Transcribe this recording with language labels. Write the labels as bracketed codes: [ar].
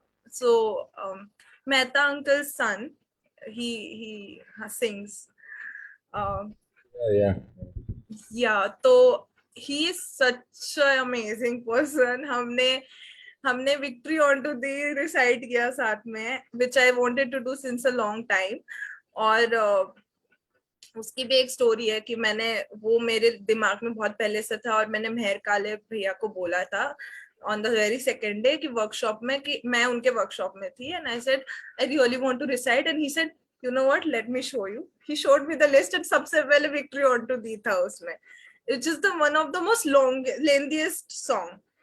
[en] So Mehta uncle's son, he sings. Yeah. Yeah, so he is such an amazing person. [hi] हमने [en] Victory Unto Thee recite [hi] किया साथ में, [en] which I wanted to do since a long time. [hi] और उसकी भी एक story है कि मैंने वो मेरे दिमाग में बहुत पहले से था और मैंने मेहर काले भैया को बोला था [en] on the very second day [hi] कि वर्कशॉप में, कि मैं उनके वर्कशॉप में थी, [en] and I said I really want to recite, and he said, you know what, let me show you. He showed me the list and [hi] सबसे पहले [en] Victory Unto Thee [hi] था उसमें, [en] which is the one of the most lengthiest song.